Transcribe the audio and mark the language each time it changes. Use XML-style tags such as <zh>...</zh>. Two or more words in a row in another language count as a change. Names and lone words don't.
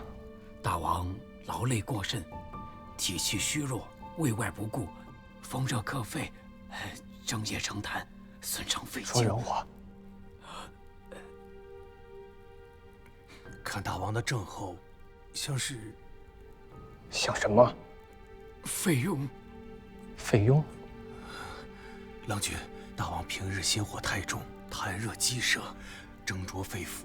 <zh>大王勞累過甚，體氣虛弱，內外不顧，風熱克肺，整夜成痰，損傷肺經。說人話。看大王的症候，像是…… 像什麼？肺痈。肺痈。郎君，大王平日心火太重，痰熱积舌，蒸灼肺腑。</zh>